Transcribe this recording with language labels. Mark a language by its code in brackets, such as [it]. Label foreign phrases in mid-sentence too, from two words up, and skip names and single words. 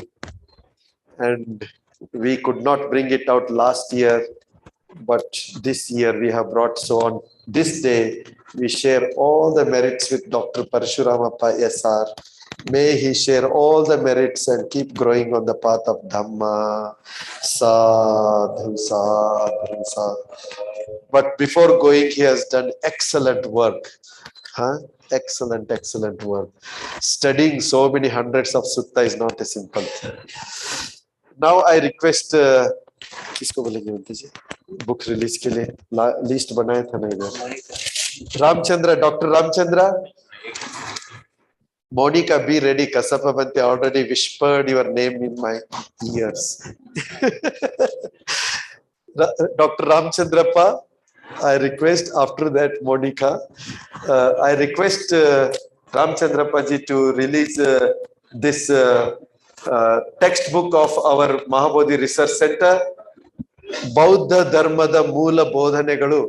[en] And we could not bring it out last year, but this year we have brought. So on this day, we share all the merits with Dr. Parashuramappa SR. May he share all the merits and keep growing on the path of Dhamma. [pi] Sadhu, sadhu, sadhu. [en] But before going, he has done excellent work. Huh? Excellent, excellent work. Studying so many hundreds of sutta is not a simple thing. Now I request [hi] किसको बोलेंगे बंतेजी [en] book release [hi] के लिए लिस्ट बनाया था ना इधर रामचंद्र डॉक्टर रामचंद्र Monica, [en] be ready. Kasapa Bhante already whispered your name in my ears. Dr. Ramchandrappa, I request after that, Monica, I request Ramchandrappa ji to release this textbook of our Mahabodhi Research Center, Bauddha Dharmada Moola Bodhanegalu.